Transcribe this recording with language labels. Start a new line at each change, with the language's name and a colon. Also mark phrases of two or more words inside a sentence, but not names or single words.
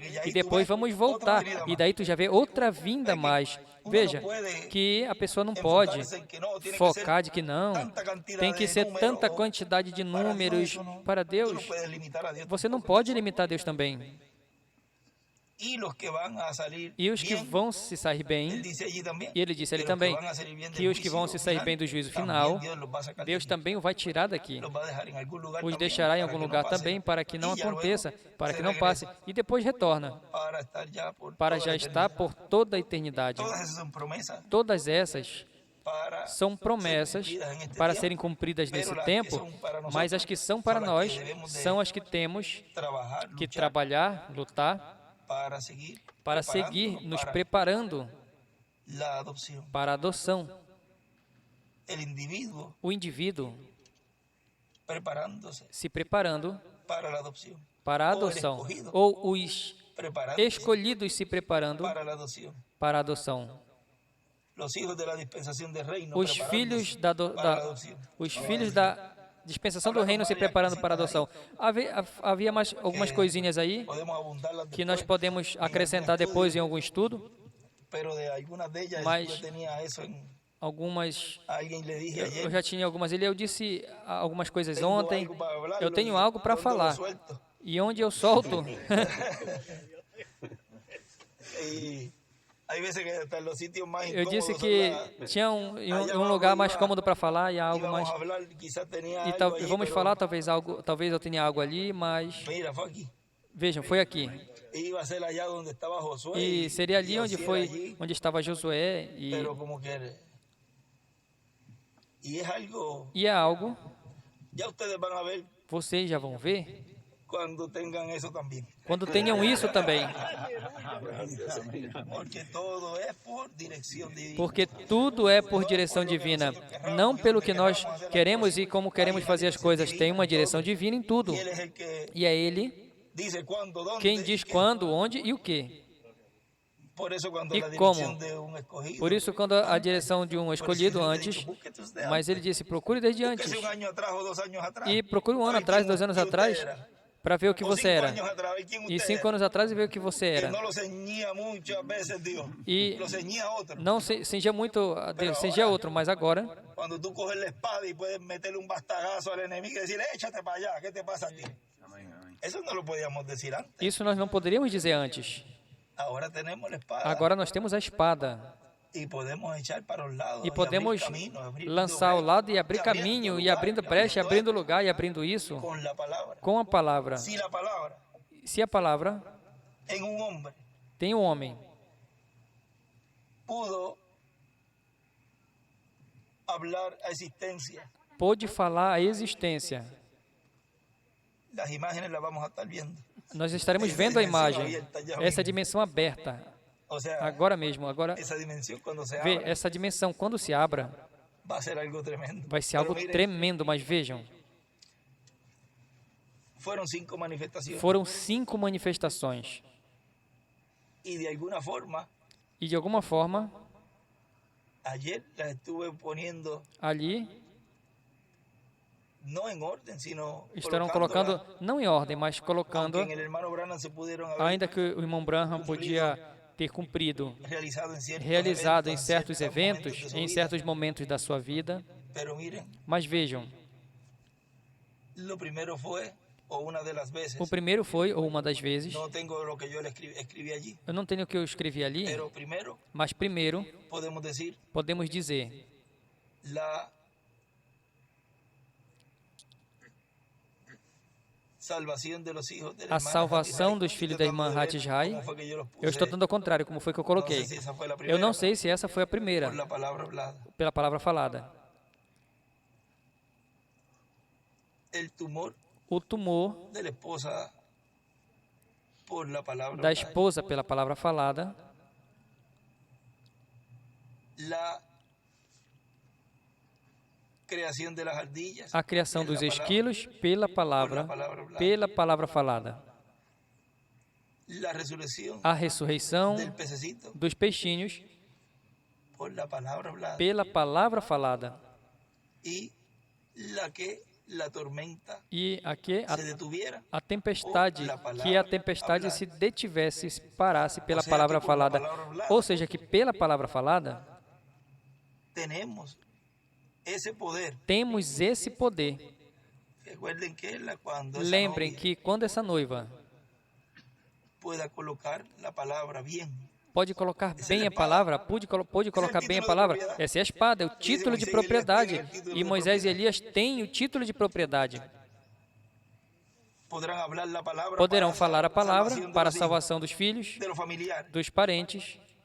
Portuguese: E depois vamos voltar. E daí tu já vê outra vinda mais. Veja, que a pessoa não pode focar de que não, tem que ser tanta quantidade de números para Deus. Você não pode limitar Deus também.
Spanish: y los que van a salir
Portuguese: E os que
Spanish: bien,
Portuguese: vão se sair
Spanish: él
Portuguese: bem,
Spanish: dice allí también,
Portuguese: e ele disse ali
Spanish: que los que
Portuguese: também,
Spanish: van a salir bien
Portuguese: que
Spanish: del
Portuguese: os que vão se
Spanish: juicio
Portuguese: sair
Spanish: final,
Portuguese: bem do juízo
Spanish: también
Portuguese: final,
Spanish: Dios los va a sacar de
Portuguese: Deus
Spanish: allí.
Portuguese: também o vai tirar daqui.
Spanish: Los va a dejar en algún lugar
Portuguese: Os
Spanish: también
Portuguese: deixará em
Spanish: para
Portuguese: algum
Spanish: que no
Portuguese: lugar
Spanish: pase.
Portuguese: também para que não
Spanish: Y ya luego
Portuguese: aconteça, para
Spanish: se
Portuguese: que não passe.
Spanish: regresa
Portuguese: E depois retorna,
Spanish: para estar ya por
Portuguese: para
Spanish: toda
Portuguese: já
Spanish: la
Portuguese: estar
Spanish: eternidad.
Portuguese: por toda a eternidade.
Spanish: Todas esas son promesas
Portuguese: Todas essas
Spanish: para
Portuguese: são
Spanish: ser
Portuguese: promessas
Spanish: cumplidas en este
Portuguese: para
Spanish: tiempo,
Portuguese: serem cumpridas
Spanish: pero
Portuguese: nesse
Spanish: las que
Portuguese: tempo,
Spanish: son para
Portuguese: mas as
Spanish: nosotros
Portuguese: que são
Spanish: son
Portuguese: para
Spanish: las que
Portuguese: nós
Spanish: debemos de
Portuguese: são as que temos
Spanish: trabajar,
Portuguese: que
Spanish: luchar
Portuguese: trabalhar, lutar,
Spanish: para seguir
Portuguese: para seguir
Spanish: preparándonos
Portuguese: nos
Spanish: para
Portuguese: preparando
Spanish: la adopción.
Portuguese: para a adoção.
Spanish: El individuo
Portuguese: O indivíduo
Spanish: preparándose
Portuguese: se preparando
Spanish: para la adopción,
Portuguese: para a
Spanish: o el
Portuguese: adoção,
Spanish: escogido
Portuguese: ou os
Spanish: preparándose
Portuguese: escolhidos se preparando
Spanish: para la adopción.
Portuguese: para a adoção.
Spanish: Los hijos de la dispensación del reino
Portuguese: Os
Spanish: preparándose
Portuguese: filhos da,
Spanish: para la adopción.
Portuguese: os filhos da dispensação do reino se preparando para a adoção. Havia mais algumas coisinhas aí
Spanish: Podemos abundarlas
Portuguese: que nós
Spanish: después,
Portuguese: podemos acrescentar depois em algum estudo.
Spanish: pero de algunas de ellas
Portuguese: Mas-
Spanish: yo tenía eso en...
Portuguese: Algumas,
Spanish: A alguien le dije
Portuguese: eu
Spanish: ayer,
Portuguese: já tinha algumas. Eu disse algumas coisas
Spanish: tengo
Portuguese: ontem.
Spanish: algo para hablar,
Portuguese: Eu tenho algo para
Spanish: ¿dónde lo
Portuguese: falar.
Spanish: suelto?
Portuguese: E onde eu solto,
Spanish: Y hay veces que hasta en los sitios más
Portuguese: eu disse
Spanish: incómodos
Portuguese: que
Spanish: son
Portuguese: tinha em um lugar mais cômodo para falar e algo
Spanish: íbamos
Portuguese: mais.
Spanish: a hablar, quizás tenía
Portuguese: E
Spanish: algo allí,
Portuguese: vamos
Spanish: pero
Portuguese: falar talvez eu tenha algo ali, mas
Spanish: mira, fue aquí.
Portuguese: vejam, foi aqui.
Spanish: Iba a ser allá donde estaba Josué.
Portuguese: E seria ali
Spanish: y
Portuguese: onde
Spanish: así era
Portuguese: foi,
Spanish: allí,
Portuguese: onde estava Josué
Spanish: pero como que... Y es algo...
Portuguese: e é algo,
Spanish: Ya ustedes van a ver
Portuguese: vocês já vão ver,
Spanish: cuando tengan eso también.
Portuguese: quando tenham isso também.
Spanish: Porque todo es por dirección divina.
Portuguese: Porque tudo é por direção divina, não pelo que nós queremos e como queremos fazer as coisas. Tem uma direção divina em tudo.
Spanish: Y Él es el que
Portuguese: E é Ele
Spanish: dice cuándo, dónde.
Portuguese: quem diz
Spanish: y qué.
Portuguese: quando, onde e o que.
Spanish: Por eso cuando
Portuguese: e
Spanish: la
Portuguese: como.
Spanish: dirección de un escogido.
Portuguese: Por isso, quando a direção de um escolhido
Spanish: Por eso antes, yo te he dicho, busque desde
Portuguese: mas Ele disse, procure desde
Spanish: antes.
Portuguese: antes.
Spanish: Búsquese un año atrás o 2 años atrás.
Portuguese: E procure um ano
Spanish: Para ver
Portuguese: atrás,
Spanish: quién
Portuguese: 2 anos
Spanish: usted
Portuguese: atrás,
Spanish: era.
Portuguese: para ver o que O você 5 era.
Spanish: años atrás, ver quién
Portuguese: E
Spanish: usted
Portuguese: 5
Spanish: era.
Portuguese: anos atrás e ver o que você
Spanish: Que
Portuguese: era.
Spanish: no lo ceñía muchas veces Dios.
Portuguese: E
Spanish: Lo ceñía otro.
Portuguese: não cingia muito a Deus, cingia outro, mas agora,
Spanish: Cuando tú coges la espada y puedes meterle un bastagazo al enemigo y decirle, échate para allá, ¿qué te pasa a ti? Eso no lo podíamos decir antes.
Portuguese: isso nós não poderíamos dizer antes.
Spanish: Ahora tenemos la espada.
Portuguese: Agora nós temos a espada.
Spanish: Y podemos echar para los lados.
Portuguese: E podemos
Spanish: abrir camino,
Portuguese: abrir lançar ao lugar, lado e abrir
Spanish: abriendo
Portuguese: caminho, e
Spanish: lugar,
Portuguese: abrindo brecha, e abrindo lugar, e abrindo isso
Spanish: con la palabra.
Portuguese: com a palavra.
Spanish: Si la palabra
Portuguese: Se a palavra
Spanish: en un hombre
Portuguese: tem um homem
Spanish: pudo hablar a existencia,
Portuguese: pôde falar a existência,
Spanish: las imágenes las vamos a estar viendo.
Portuguese: nós estaremos vendo a imagem, essa dimensão aberta,
Spanish: O sea,
Portuguese: agora mesmo. Agora, essa dimensão quando se vê, abre essa dimensão, quando se abra,
Spanish: va a ser algo tremendo.
Portuguese: vai ser
Spanish: Pero
Portuguese: algo
Spanish: miren,
Portuguese: tremendo, mas vejam,
Spanish: fueron 5 manifestaciones
Portuguese: foram 5 manifestações.
Spanish: y de alguna forma
Portuguese: E de alguma forma,
Spanish: ayer las estuve poniendo
Portuguese: ali
Spanish: no en orden, sino
Portuguese: estarão colocando, não em ordem, mas colocando,
Spanish: aunque en el hermano Branham se pudieron haber
Portuguese: ainda que o irmão Branham podia ter cumprido,
Spanish: realizado
Portuguese: em em certos eventos,
Spanish: momentos de su
Portuguese: em
Spanish: vida.
Portuguese: certos momentos da sua vida.
Spanish: Pero miren,
Portuguese: Mas vejam,
Spanish: lo primero fue, o una de las veces,
Portuguese: o primeiro foi, ou uma das vezes,
Spanish: no tengo lo que yo le escribí allí,
Portuguese: eu não tenho o que eu escrevi ali,
Spanish: pero primero
Portuguese: mas primeiro
Spanish: podemos decir
Portuguese: podemos dizer
Spanish: la salvación de los hijos de la
Portuguese: a
Spanish: hermana
Portuguese: salvação
Spanish: Hatishai.
Portuguese: dos filhos
Spanish: Estoy
Portuguese: da irmã
Spanish: tratando de ver
Portuguese: Hatishai.
Spanish: cómo fue que yo los puse
Portuguese: Eu estou dando ao contrário, como foi que eu coloquei.
Spanish: No sé si esa fue la
Portuguese: Eu
Spanish: primera,
Portuguese: não sei se essa foi a primeira,
Spanish: por la palabra hablada.
Portuguese: pela palavra falada.
Spanish: El tumor
Portuguese: O tumor
Spanish: de la esposa por la palabra
Portuguese: da
Spanish: hablada.
Portuguese: esposa pela palavra falada,
Spanish: La creación de las ardillas.
Portuguese: a criação
Spanish: por la
Portuguese: dos
Spanish: palabra.
Portuguese: esquilos pela palavra falada,
Spanish: La resurrección
Portuguese: a ressurreição
Spanish: del pececito
Portuguese: dos peixinhos
Spanish: por la palabra hablada.
Portuguese: pela palavra falada,
Spanish: Y la tormenta
Portuguese: e aqui
Spanish: se detuviera.
Portuguese: a tempestade, que a tempestade se detivesse, se parasse pela palavra falada, ou seja, que pela palavra falada
Spanish: Tenemos ese poder.
Portuguese: temos esse poder.
Spanish: Recuerden que cuando esa
Portuguese: Lembrem
Spanish: novia
Portuguese: que quando essa noiva
Spanish: pueda colocar la palabra bien.
Portuguese: Pode colocar bem a palavra, pode colocar bem a palavra. Essa é a espada, é o título de propriedade. E Moisés e Elias têm o título de propriedade. Poderão falar a palavra para a salvação dos filhos, dos parentes.